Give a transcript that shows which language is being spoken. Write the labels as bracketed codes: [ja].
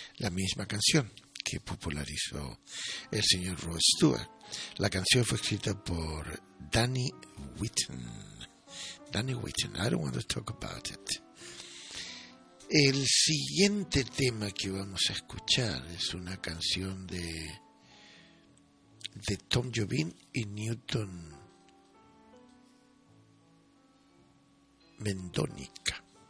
[es] Misma canción que popularizó el señor Rod Stewart. La canción fue escrita por Danny Whitten. [en] Danny Whitten, I don't want to talk about it. [es] El siguiente tema que vamos a escuchar es una canción de Tom Jobim y Newton Mendonica.